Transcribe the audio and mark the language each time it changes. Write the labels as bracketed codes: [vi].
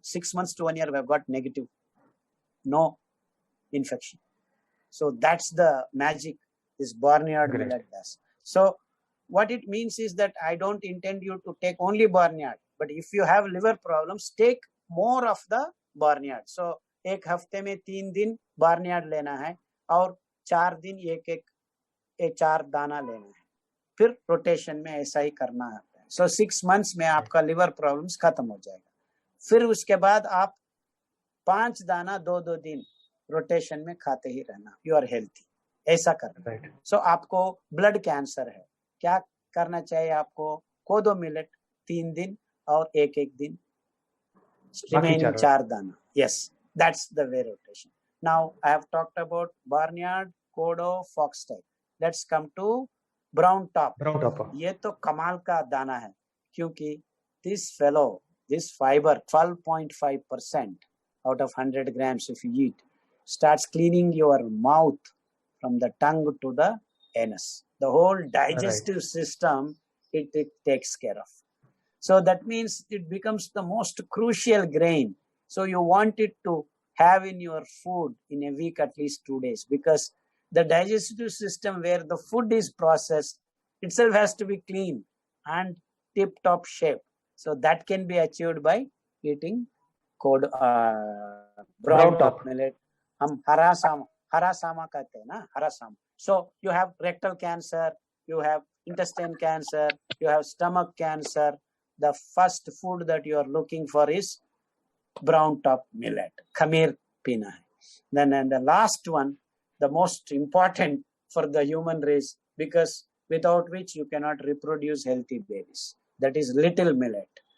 [en] 6 months to 1 year, we have got negative. No infection. So that's the magic this barnyard millet does. So what it means is that I don't intend you to take only barnyard, but if you have liver problems, take more of the barnyard. [hi] So एक हफ्ते में 3 दिन barnyard लेना है और 4 दिन एक 4 दाना लेना है. फिर रोटेशन में ऐसा ही करना है. So 6 months में आपका liver problems खत्म हो जाएगा. फिर उसके बाद आप 5 दाना 2-2 दिन रोटेशन में खाते ही रहना. [en] You are healthy. [hi] ऐसा करना. So आपको ब्लड कैंसर है, क्या करना चाहिए आपको? कोदो मिलेट 3 दिन और एक दिन remaining 4 दाना. [en] Yes, that's the way rotation. Now I have talked about barnyard, kodo, foxtail. Let's come to brown top. [hi] ये तो कमाल का दाना है, क्योंकि [en] this fiber 12.5% out of 100 grams if you eat starts cleaning your mouth from the tongue to the anus. The whole digestive system it takes care of. So that means it becomes the most crucial grain. So you want it to have in your food in a week at least 2 days, because the digestive system where the food is processed itself has to be clean and tip-top shape. So that can be achieved by eating brown top millet. [hi] हम हरा सामा कहते हैं ना, हरा सामा. [en] So you have rectal cancer, you have intestine cancer, you have stomach cancer. The first food that you are looking for is brown top millet, [hi] khamir pina hai. [en] Then and the last one, the most important for the human race, because without which you cannot reproduce healthy babies, that is little millet.